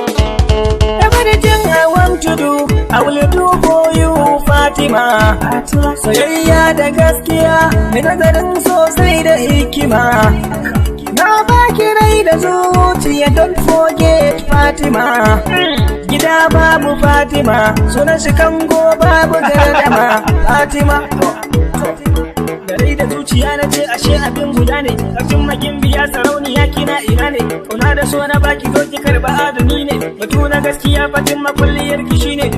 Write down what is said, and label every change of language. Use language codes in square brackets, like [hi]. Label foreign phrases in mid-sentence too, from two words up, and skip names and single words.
[en] Everything I want to do, I will do for you, Fatima. [ha] Soyayya da gaskiya, mai nazarin sosai da hikima. Na baki rai da zuciya, [en] don't forget Fatima. [ha] Gida babu Fatima, sunan shi kango babu gardama. Fatima. Da rai da zuciya na ce ashe abin guda ne. Kafin magin biya sarauniya kina ina ne? Kauna da so na baki zo ki karba aduni ne. Batu na gaskiya Fatima kulliyar ki shine.